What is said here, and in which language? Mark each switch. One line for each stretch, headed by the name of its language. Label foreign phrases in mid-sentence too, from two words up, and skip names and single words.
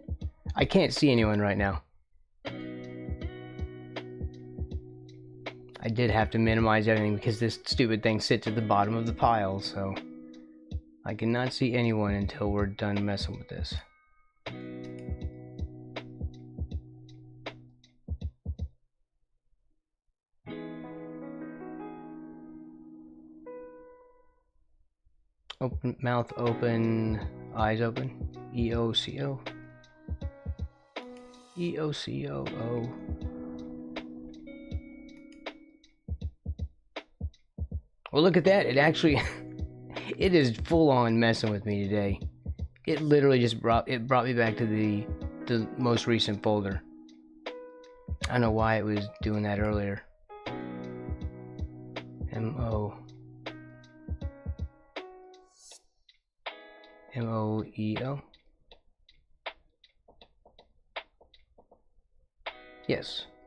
English: I can't see anyone right now. I did have to minimize everything because this stupid thing sits at the bottom of the pile, so I cannot see anyone until we're done messing with this. Open, mouth open, eyes open. E-O-C-O. E-O-C-O-O. Well, look at that. It actually, it is full on messing with me today. It literally just brought me back to the most recent folder. I don't know why it was doing that earlier. M-O-E-O. Yes.